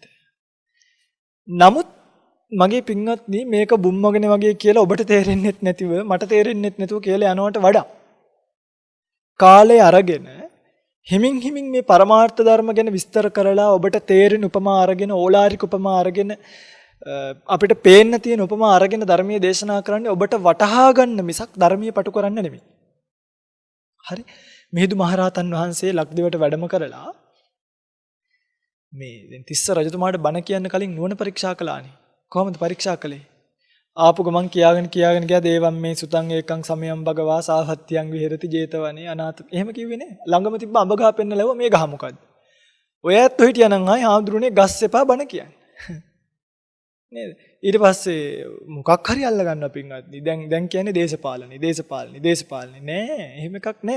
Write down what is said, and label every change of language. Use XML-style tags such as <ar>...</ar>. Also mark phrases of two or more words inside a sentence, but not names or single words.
<si>නමුත් මගේ පින්වත්නි, මේක බුම්මගෙන වගේ කියලා ඔබට තේරෙන්නෙත් නැතිව මට තේරෙන්නෙත් නැතුව කියලා යනවට වඩා කාලේ අරගෙන හිමින් මේ පරමාර්ථ ධර්ම ගැන විස්තර කරලා ඔබට තේරෙන උපමා අරගෙන, ඕලාරික උපමා අරගෙන, අපිට පේන්න තියෙන උපමා අරගෙන ධර්මයේ දේශනා කරන්නේ ඔබට වටහා ගන්න මිසක් ධර්මයේ පටු කරන්න නෙමෙයි. හරි? මිහිඳු මහරහතන් වහන්සේ ලක්දිවට වැඩම කරලා මේ දැන් තිස්ස රජතුමාට බණ කියන්න කලින් නුවණ පරීක්ෂා කළානේ. කොහොමද පරීක්ෂා කළේ? ආපු ගමන් කියාගෙන ගියා</si> <pi>දේවම් මේ සුතං ඒකං සමයං භගවා සාහත්‍යං විහෙරති 제තවනේ අනාථ.</pi> <si>එහෙම කිව්වේ නේ. ළඟම තිබ්බ අඹ ගහ පෙන්නලව මේ ගහ මොකද්ද? ඔය ඇත්තෝ හිටියානම් ආයි හාමුදුරනේ ගස් එපා බණ කියන්නේ. නේද? ඊට පස්සේ මොකක් හරි අල්ල ගන්නවා පින්වත්නි. දැන් කියන්නේ දේශපාලනේ නෑ. එහෙම එකක් නෑ.</si>